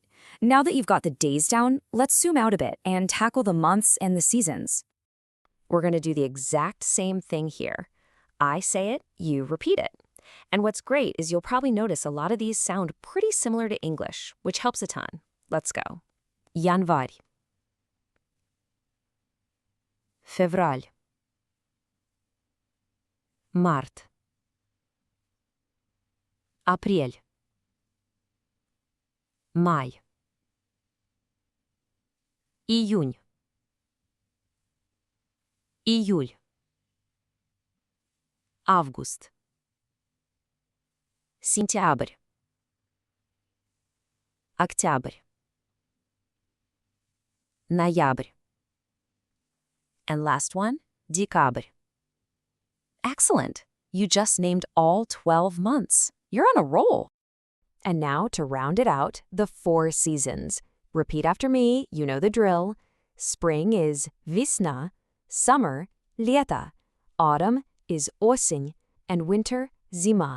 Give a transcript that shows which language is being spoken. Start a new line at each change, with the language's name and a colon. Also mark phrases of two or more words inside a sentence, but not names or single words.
English: Now that you've got the days down, let's zoom out a bit and tackle the months and the seasons. We're going to do the exact same thing here. I say it, you repeat it. And what's great is you'll probably notice a lot of these sound pretty similar to English, which helps a ton. Let's go.
Russian: Январь. Февраль. Март. Апрель. Май. Июнь. Июль. Август. Сентябрь. Октябрь. Ноябрь.
English: And last one, декабрь. Excellent. You just named all 12 months. You're on a roll. And now to round it out, the 4 seasons. Repeat after me, you know the drill. Spring is весна, summer, лето, autumn is осень, and winter, зима.